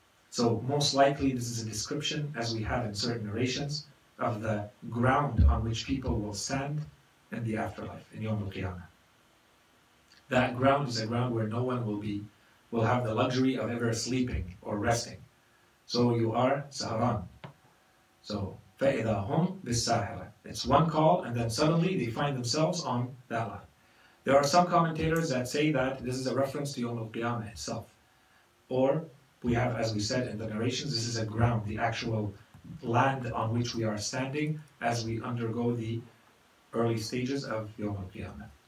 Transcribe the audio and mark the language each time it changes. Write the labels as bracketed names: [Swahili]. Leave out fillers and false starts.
[English] So most likely this is a description, as we have in certain narrations, of the ground on which people will stand in the afterlife, in Yawm al-Qiyamah. That ground is a ground where no one will have the luxury of ever sleeping or resting. So you are saharan. [Arabic] So فَإِذَا هُمْ بِالسَّاهِرَةِ. [English] It's one call and then suddenly they find themselves on that line. There are some commentators that say that this is a reference to Yawm al-Qiyamah itself. Or we have, as we said in the narrations, this is a ground, the actual land on which we are standing as we undergo the early stages of Yawm al-Qiyamah.